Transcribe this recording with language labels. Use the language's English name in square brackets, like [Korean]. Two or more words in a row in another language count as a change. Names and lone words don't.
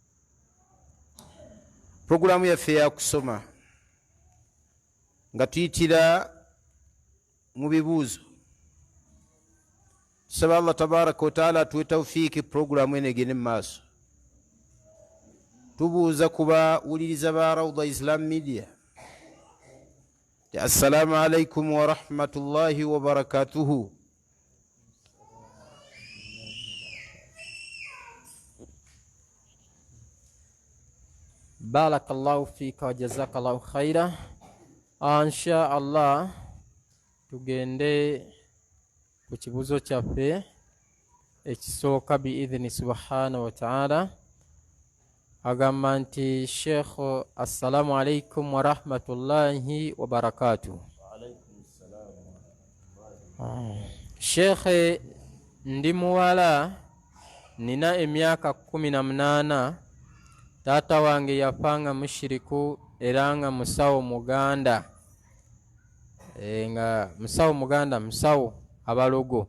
[Ganda] Programu yaffe yakusoma nga tuyitira mu bibuuzo. Tusaba Allah [Arabic] تبارك وتعالى [Ganda] atuwe tawfiiki programu eno egende mu maaso. Tubuuza ku bawuliriza ba Rawda Islam Media, [Arabic] السلام عليكم ورحمة الله وبركاته. بارك الله فيك وجزاك الله خيرا. إن شاء الله [Ganda] tugende ku kibuuzo kyaffe ekisooka [Arabic] بإذنه سبحانه وتعالى. [Ganda] Agamba nti Sheikh, [Arabic] السلام عليكم ورحمة الله وبركاته. [Ganda] Sheikh, ndi muwala, nina emyaka 18. Taata wange yafanga mushiriku era nga musawo muganda. Nga musawo muganda, musawo abalogo.